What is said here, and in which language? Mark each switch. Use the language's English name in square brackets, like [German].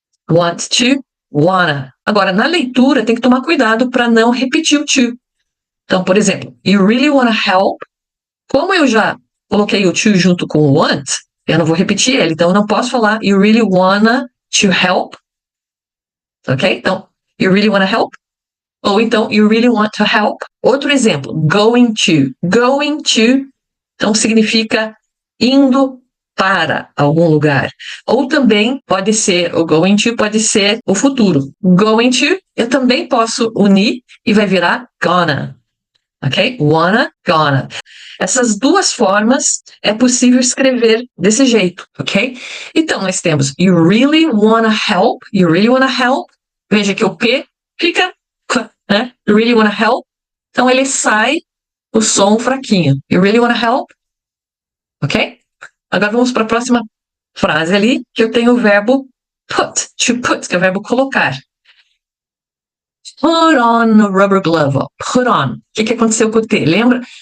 [Portuguese] Want to, wanna. Agora, na leitura, tem que tomar cuidado para não repetir o to. Então, por exemplo, [English] you really wanna help? [Portuguese] Como eu já coloquei o to junto com o want, eu não vou repetir ele. Então, eu não posso falar [English] you really wanna to help. [Portuguese] Ok? Então, [English] you really wanna help? [Portuguese] Ou então, [English] you really want to help? [Portuguese] Outro exemplo, going to. Going to, então, significa indo para algum lugar. Ou também pode ser, o going to pode ser o futuro. Going to, eu também posso unir e vai virar gonna. Ok? Wanna, gonna. Essas duas formas é possível escrever desse jeito, ok? Então, nós temos [English] you really wanna help, you really wanna help. [Portuguese] Veja que o P fica, né? [English] You really wanna help. [Portuguese] Então, ele sai o som fraquinho. [English] You really wanna help? [Portuguese] Ok? Agora vamos para a próxima frase ali, que eu tenho o verbo put, to put, que é o verbo colocar. [English] Put on a rubber glove. Put on. [Portuguese] O que aconteceu com o T? Lembra?